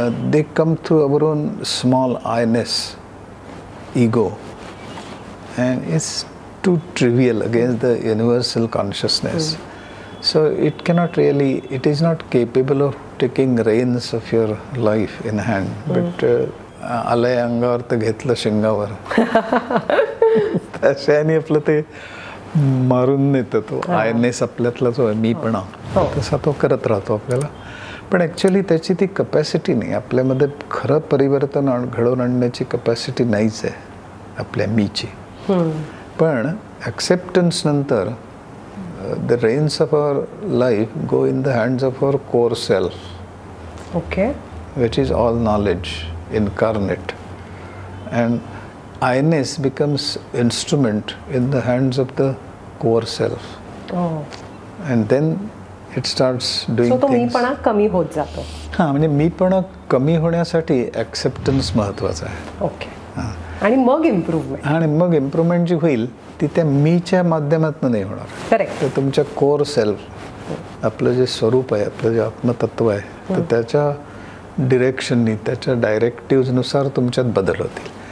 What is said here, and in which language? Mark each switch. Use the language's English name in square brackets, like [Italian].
[English] They come through our own small I-ness, ego, and it's too trivial against the universal consciousness. So it cannot really, it is not capable of taking reins of your life in hand. [Marathi] But आलय अंगावर तर घेतलं शिंगावर त्याच्याने आपलं ते मारून नेतं तो आयनेस आपल्यातला जो आहे मीपणा तसा तो करत राहतो आपल्याला. पण ॲक्च्युली त्याची ती कपॅसिटी नाही, आपल्यामध्ये खरं परिवर्तन घडवून आणण्याची कपॅसिटी नाहीच आहे आपल्या मीची. पण ॲक्सेप्टन्स नंतर [English] the reins of our life go in the hands of our core self. Okay. Which is all knowledge incarnate, and I-ness becomes instrument in the hands of the core self. Oh. And then it starts doing [Marathi] so तो [English] things. [Marathi] मीपणा कमी होत जातो. हां, म्हणजे मीपणा कमी होण्यासाठी acceptance महत्त्वाचा आहे. ओके. आणि मग इम्प्रूव्हमेंट. आणि मग इम्प्रूव्हमेंट जी होईल ती त्या मीच्या माध्यमातून नाही होणार. करेक्ट. तर तुमच्या कोर सेल्फ, आपलं जे स्वरूप आहे, आपलं जे आत्मतत्व आहे, तर त्याच्या डिरेक्शननी, त्याच्या डायरेक्टिव्हनुसार तुमच्यात बदल होतील.